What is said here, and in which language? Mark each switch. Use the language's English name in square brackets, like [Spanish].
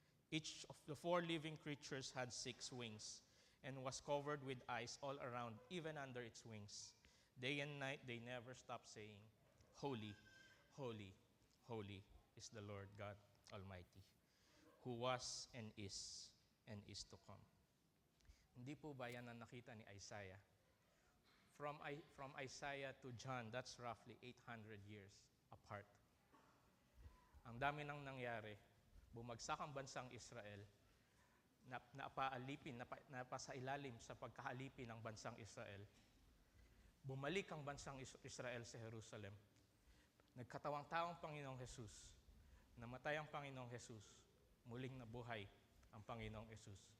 [English] Each of the 4 living creatures had 6 wings, and was covered with eyes all around, even under its wings. Day and night they never stopped saying, "Holy, holy, holy is the Lord God Almighty, who was and is to come." [Filipino] Hindi po ba yan ang nakita ni Isaiah? [English] From Isaiah to John, that's roughly 800 years apart. [Filipino] Ang dami nang nangyari. Bumagsak ang bansang Israel, napasailalim sa pagkaalipin ng bansang Israel. Bumalik ang bansang Israel sa Jerusalem. Nagkatawang-taong Panginoong Jesus. Namatay ang Panginoong Jesus. Muling nabuhay ang Panginoong Jesus.